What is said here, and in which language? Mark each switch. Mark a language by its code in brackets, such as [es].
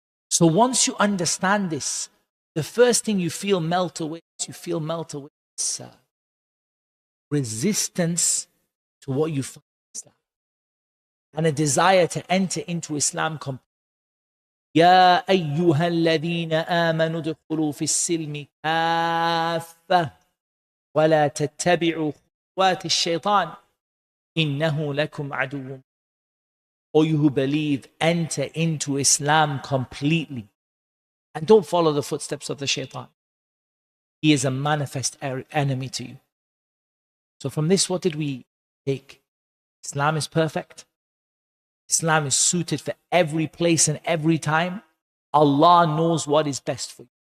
[en] So once you understand this, the first thing you feel melt away is resistance to what you find in Islam and a desire to enter into Islam completely. [ar] يا أيها الذين آمنوا ادخلوا في السلم كافة ولا تتبعوا خطوات الشيطان إنه لكم عدو. [en] O you who believe, enter into Islam completely and don't follow the footsteps of the shaitan. He is a manifest enemy to you. So from this, what did we take? Islam is perfect. Islam is suited for every place and every time. Allah knows what is best for you.